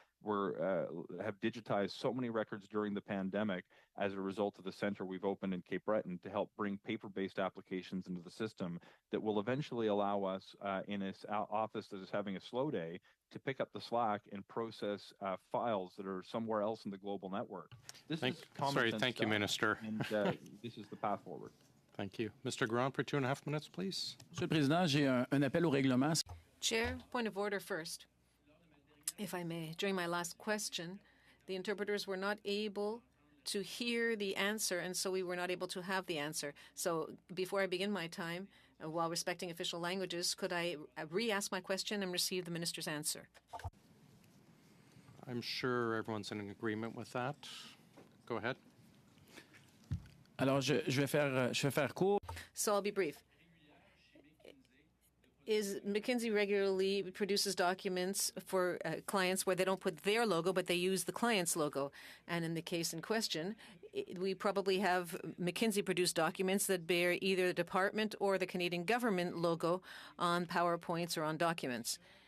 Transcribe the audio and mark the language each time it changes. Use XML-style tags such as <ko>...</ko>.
<en>We have digitized so many records during the pandemic as a result of the center we've opened in Cape Breton to help bring paper-based applications into the system that will eventually allow us in an office that is having a slow day to pick up the slack and process files that are somewhere else in the global network. Thank you, Minister. And this is the path forward. Thank you. Mr. Grant for 2.5 minutes, please.</en> <fr>Monsieur le Président, j'ai un appel au règlement.</fr> <en>Chair, point of order first, if I may. During my last question, the interpreters were not able to hear the answer, and so we were not able to have the answer. So before I begin my time, while respecting official languages, could I re-ask my question and receive the minister's answer? I'm sure everyone's in agreement with that. Go ahead.</en> <fr>Alors, je vais faire court.</fr> <en>So I'll be brief. McKinsey regularly produces documents for clients where they don't put their logo, but they use the client's logo. And in the case in question, we probably have McKinsey-produced documents that bear either the department or the Canadian government logo on PowerPoints or on documents.</en>